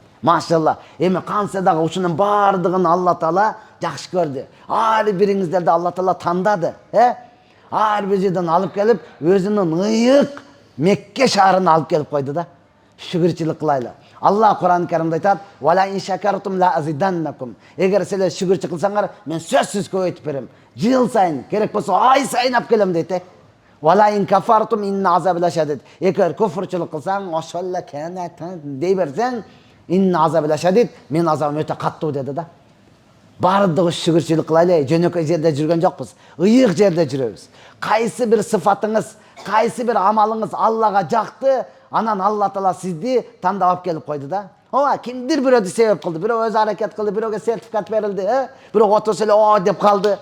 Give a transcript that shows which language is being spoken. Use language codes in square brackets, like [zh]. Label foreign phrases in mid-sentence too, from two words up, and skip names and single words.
[ky] Машалла. Эми кантса дагы ушунун бардыгын Алла Таала жакшы көрдү. Ар бириңиздерди Алла Таала тандады, Ар бир жерден алып келип, өзүнүн ыйык Мекке шаарына алып келип койду да. Шүгүрчүлүк кылайлы. Алла Кур'ан-ы Каримде айтат: [ar] "ولئن شكرتم لأزيدنكم." [ky] Эгер силер шүгүрчү кылсаңар, мен сөзсүз көбөйтүп берем. Жыл сайын, керек болсо ай сайын алып келем дейт. [ar] ولئن كفرتم إن عذابي لشديد. [ky] Эгер күфрчүлүк кылсаң, ошолла канат дей берсең, [ar] إن عذابي لشديد, [ky] мен азабым өтө каттуу деди да. Бардыгы шүгүрчүлүк кылайлы, жөнөкөй жерде жүргөн жокпуз. Ыйык жерде жүрөбүз. Кайсы бир сыфатыңыз, кайсы бир амалыңыз Аллага жакты, анан Алла Таала сизди тандап алып келип койду да. Кимдир бирөөдү себеп кылды, бирөө өзү аракет кылды, бирөөгө сертификат берилди, бирөө отурса эле деп калды.